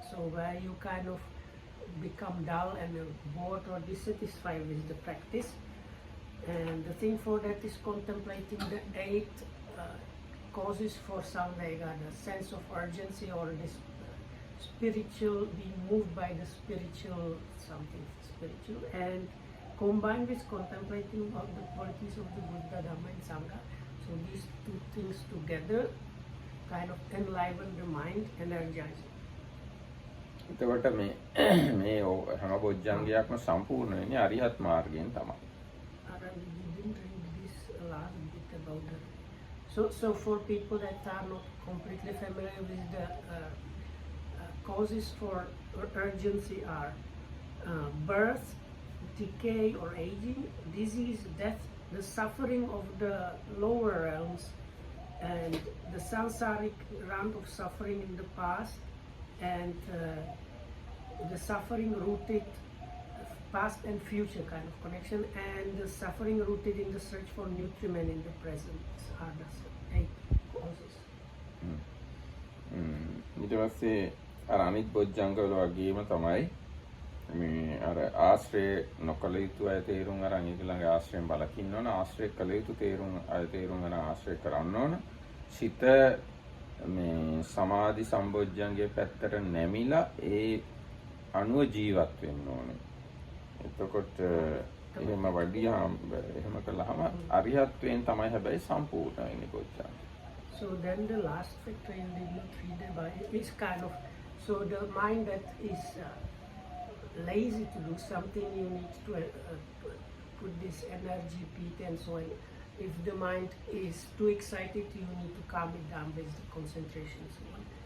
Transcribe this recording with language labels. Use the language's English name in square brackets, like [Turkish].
[English] So where you kind of become dull and bored or dissatisfied with the practice, and the thing for that is contemplating the 8 causes for samvega, the sense of urgency or this spiritual, being moved by the spiritual, something spiritual, and combined with contemplating all the qualities of the Buddha, Dhamma and Sangha. So these 2 things together kind of enliven the mind, energize it. [Sinhala] එතකොට මේ හැම බොජ්ජංගයක්ම සම්පූර්ණ වෙන්නේ අරිහත් මාර්ගයෙන් තමයි. [English] We didn't read this last bit about that. So for people that are not completely familiar with the causes for urgency are birth, decay or aging, disease, death, the suffering of the lower realms, and the samsaric round of suffering in the past, and the suffering rooted past and future kind of connection, and the suffering rooted in the search for nutriment in the present are the 8 causes. [Sinhala] ඊට පස්සේ අර අනිත් බොජ්ජංගවල වගේම තමයි මේ අර ආශ්‍රය නොකළ යුතු අය තේරුම් අරන් ඊළඟ ආශ්‍රයෙන් බලකින්න ඕන. ආශ්‍රය කළ යුතු තේරුම් අය තේරුම් අරන් ආශ්‍රය කරන්න ඕන. සිත මේ සමාධි සම්බොජ්ජංගයේ පැත්තට නැමිලා ඒ අනුව ජීවත් වෙන්න ඕනේ. එතකොට එහෙම වඩියාම එහෙම කළාම අරිහත්වයෙන් තමයි හැබැයි සම්පූර්ණ වෙන්නේ බොජ්ජංග. [English] So then the last factor in the three by is kind of, so the mind that is lazy to do something, you need to put this energy, peak and so on. If the mind is too excited, you need to calm it down with the concentration, so on.